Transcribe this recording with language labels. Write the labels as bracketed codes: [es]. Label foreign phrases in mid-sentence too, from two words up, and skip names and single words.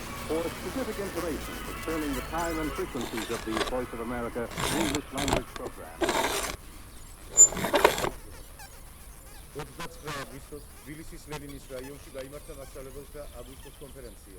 [en] for specific information concerning the time and frequencies of the Voice of America English language program. [ka] 29 აგვისტოს თბილისის ლენინის რაიონში გაიმართა მასწავლებელთა აგვისტოს კონფერენცია.